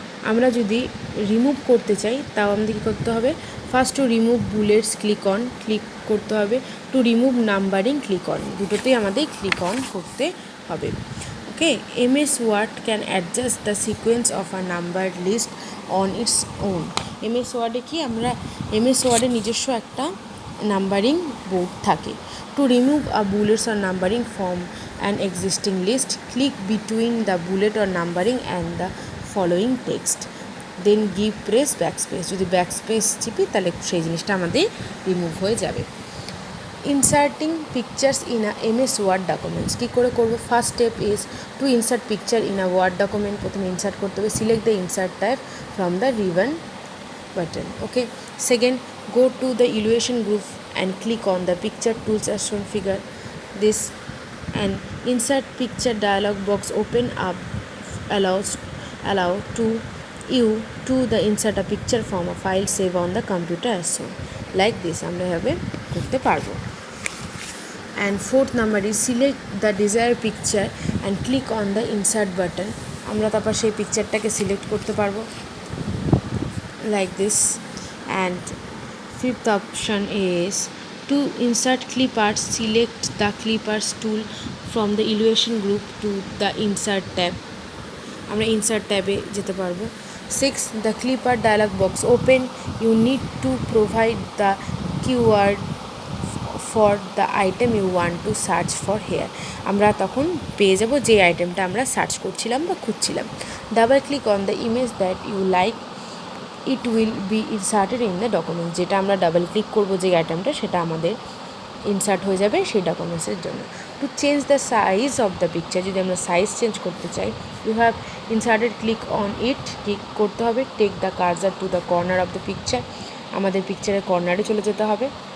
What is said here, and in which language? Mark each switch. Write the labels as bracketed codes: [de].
[bn] আমরা যদি রিমুভ করতে চাই তাও আমাদের কী করতে হবে? First to remove bullets click করতে হবে, [en] to remove numbering click on, [bn] দুটোতেই আমাদের ক্লিক অন করতে হবে। [en] Okay, MS Word can adjust the sequence of a number list on its own. [bn] MS Word-এ কি আমরা MS Word-এ নিজস্ব একটা নাম্বারিং বোর্ড থাকে। [en] To remove a bullets or numbering from an existing list, click between the bullet or numbering and the following text. Then press backspace. [bn] যদি backspace চিপি তাহলে সেই জিনিসটা আমাদের রিমুভ হয়ে যাবে। [en] Inserting pictures in a MS Word documents [bn] কী করে করবো? [en] First step is to insert picture in a word document. [bn] প্রথমে ইনসার্ট করতে হবে, [en] Select the insert type from the ribbon button. Okay, second, go to the elevation group and click on the picture tools as shown figure this, and insert picture dialog box open up, allow to you to the insert a picture from a file save on the computer as shown like this. [bn] আমরা এভাবে করতে পারবো। [en] and fourth number is select the desired picture and click on the insert button. [bn] আমরা তারপর সেই পিকচারটাকে select করতে পারবো [en] like this. and fifth option is to insert clip art, select the clip art tool from the elevation group to the insert tab. [bn] আমরা insert ট্যাবে যেতে পারবো। [en] 6, the clip art dialog box open. You need to provide the keyword for the item you want to search for here. [bn] আমরা তখন পেয়ে যাব যে আইটেমটা আমরা সার্চ করছিলাম বা খুঁজছিলাম। [en] Double click on the image that you like, it will be inserted in the document. [bn] যেটা আমরা ডাবল ক্লিক করবো যে আইটেমটা সেটা আমাদের ইনসার্ট হয়ে যাবে সেই ডকুমেন্টসের জন্য। [en] to change the size of the picture, [bn] যদি আমরা সাইজ চেঞ্জ করতে চাই, [en] you have inserted, click on it, [bn] click করতে হবে, [en] take the cursor to the corner of the picture, [bn] আমাদের পিকচারের কর্নারে চলে যেতে হবে।